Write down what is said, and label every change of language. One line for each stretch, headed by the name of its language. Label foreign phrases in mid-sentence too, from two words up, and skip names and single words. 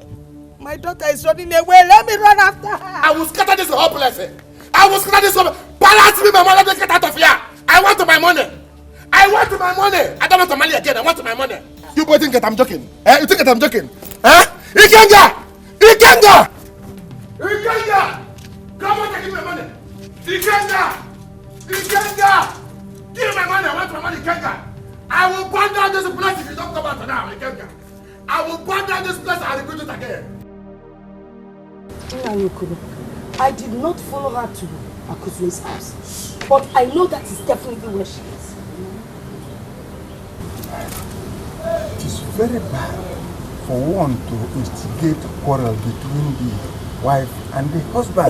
English: My daughter is running away. Let me run after her. I will scatter this whole place. I will scatter this whole. Balance me my money. Let me get out of here. I want my money. I want my money. I don't want the money again. I want my money. You boys think that I'm joking? You think that I'm joking? Ikenga! Ikenga! Ikenga! Come on, give me my money. Ikenga! Ikenga! Give me my money. I want my money, Ikenga. I will burn down this place if you don't come out now, Ikenga. I will burn down this place and rebuild it again. I did not follow her to Akuzue's house, but I know that is definitely where she is. It is very bad for one to instigate a quarrel between the wife and the husband.